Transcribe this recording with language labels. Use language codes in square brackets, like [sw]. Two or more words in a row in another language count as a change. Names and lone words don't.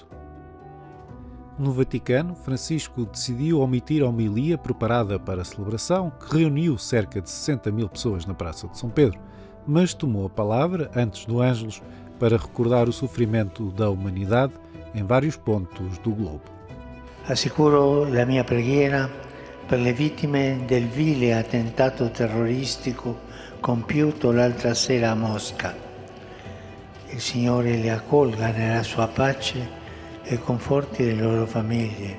[pt] No Vaticano, Francisco decidiu omitir a homilia preparada para a celebração, que reuniu cerca de 60 mil pessoas na Praça de São Pedro, mas tomou a palavra antes do Ângelus para recordar o sofrimento da humanidade em vários pontos do globo. [it] Assicuro la mia preghiera per le vittime del vile attentato terroristico compiuto l'altra sera a Mosca. Il Signore le accolga nella sua pace e conforti le loro famiglie.